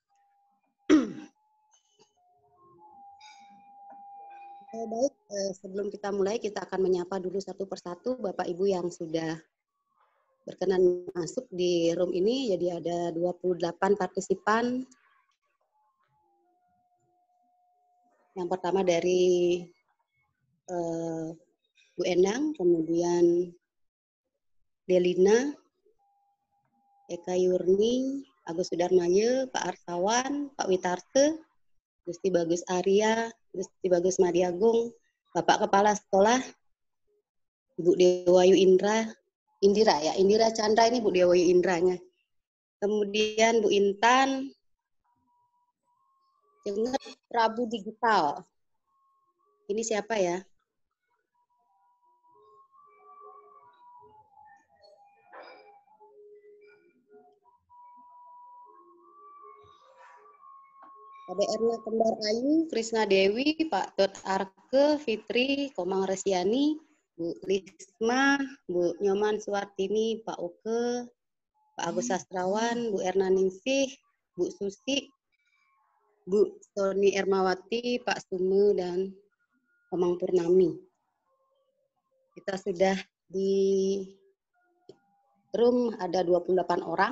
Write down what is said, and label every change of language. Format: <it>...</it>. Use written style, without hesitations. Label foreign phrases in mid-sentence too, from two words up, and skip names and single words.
<id>Baik, sebelum kita mulai, kita akan menyapa dulu satu persatu Bapak Ibu yang sudah berkenan masuk di room ini. Jadi ada 28 partisipan. Yang pertama dari Bu Endang, kemudian Delina, Eka Yurni, Agus Sudarmaya, Pak Arsawan, Pak Witarte, Gusti Bagus Arya, Gusti Bagus Madiagung, Bapak Kepala Sekolah, Ibu Dewayu Indira Chandra ini Bu Dewayu Indranya. Kemudian Bu Intan, Jenget Prabu Digital. Ini siapa ya? KBR-nya Kembar Ayu, Krisna Dewi, Pak Dot Arke, Fitri, Komang Resiani, Bu Risma, Bu Nyoman Suwartini, Pak Oke, Pak Agus Sastrawan, Bu Erna Ningsih, Bu Susi, Bu Soni Ermawati, Pak Sumu, dan Komang Purnami. Kita sudah di room ada 28 orang.</id>